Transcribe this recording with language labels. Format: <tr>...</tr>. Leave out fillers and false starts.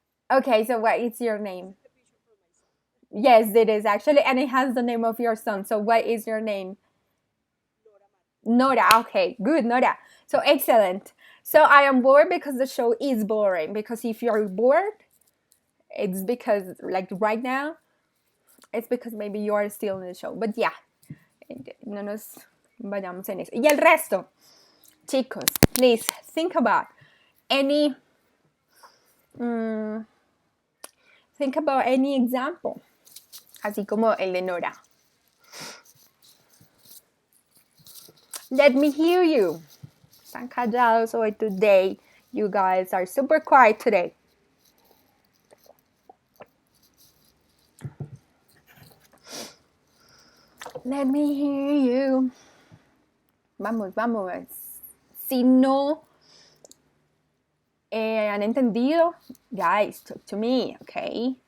<en>Okay, so what is your name? Yes, it is actually, and it has the name of your son. So what is your name? Nora. Okay, good, Nora. So excellent. So I am bored because the show is boring. Because if you're bored, it's because, like right now, it's because maybe you are still in the show. But yeah,</en> <es>no nos vayamos en eso. Y el resto, chicos,</es> <en>please think about any example,</en> <es>así como el de Nora.</es> <en>Let me hear you.</en> <es>Están callados hoy</es> <en>today. You guys are super quiet today. Let me hear you.</en> <es>Vamos. Si no han entendido,</es> <en>guys, talk to me, okay?</en>